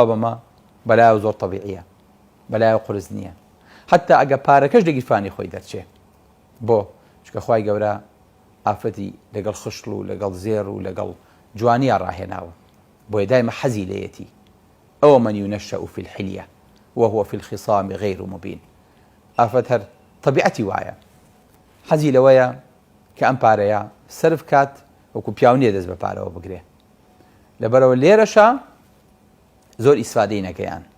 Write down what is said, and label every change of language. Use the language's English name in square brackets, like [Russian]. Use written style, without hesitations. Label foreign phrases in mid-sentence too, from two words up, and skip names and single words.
[Central Kurdish] بەمە بەلایە زۆر تەبیعیە بەلایە قورس نییە حتا ئەگە پارەکەش لە گیرفانی خۆی دەرچێ بۆ چکە خوای گەورە ئافرەتی لەگەڵ خشتڵ و لەگەڵ زێر و لەگەڵ جوانیە ڕاهێناوە بۆیە دایمە حەزی لەیەتی ئەوە [Arabic] من ينشأ في الحلية وهو في الخصام غير مبين [Central Kurdish] ئافرەت هەر طبیعەتی وایە حەزی لەوەیە کە ئەم پارەیە سەرف کات وەکو پیاو نییە دەست بە پارەوە بگرێ لەبەرەوە لێرەشە زۆر ئیسفادەی نەکەیان